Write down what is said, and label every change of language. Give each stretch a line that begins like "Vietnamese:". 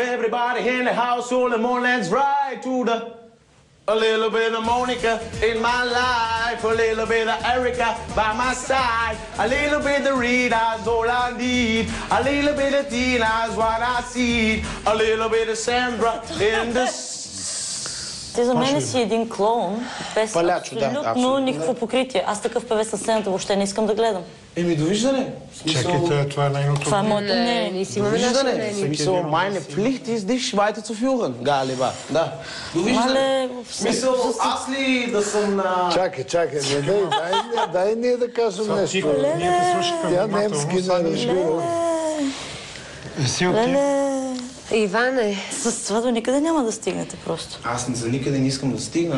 English: Everybody in the house, all the more, let's ride to the... A little bit of Monica in my life, a little bit of Erica by my side, a little bit of Rita's all I need, a little bit of Tina's what I see, a little bit of Sandra in the...
Bulgarian: Ти за мен си един клоун, без Палячо, да, абсолютно никакво покритие. Аз такъв певец на сцената въобще не искам да гледам. Еми, довиждане. Чакайте, това е нейното. Това е моето мнение. Ние си имаме наше мнение.
German: Смисъл, meine Pflicht ist dich weiter zu führen, Галиба.
Bulgarian: Да. Довиждане. Смисъл, аз ли да съм на... Чакай, дай ние да кажем нещо. Тихо, ние те слушахме Тя внимателно. немски не разбира. Иване. С това до никъде няма да стигнете просто. Аз за никъде не искам да стигна.